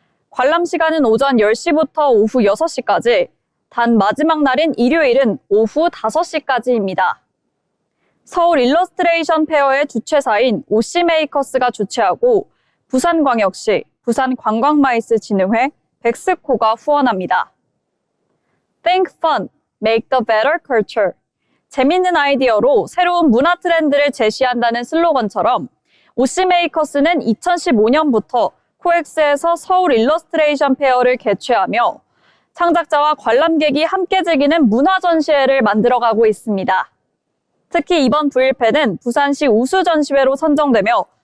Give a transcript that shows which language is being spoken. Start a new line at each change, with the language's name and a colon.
Korean: 관람 시간은 오전 10시부터 오후 6시까지, 단 마지막 날인 일요일은 오후 5시까지입니다. 서울 일러스트레이션 페어의 주최사인 오시메이커스가 주최하고 부산광역시, 부산관광마이스진흥회, 백스코가 후원합니다.
English: Think fun, make the better culture.
Korean: 재밌는 아이디어로 새로운 문화 트렌드를 제시한다는 슬로건처럼 오시메이커스는 2015년부터 코엑스에서 서울 일러스트레이션 페어를 개최하며 창작자와 관람객이 함께 즐기는 문화 전시회를 만들어가고 있습니다. 특히 이번 부일펜은 부산시 우수 전시회로 선정되며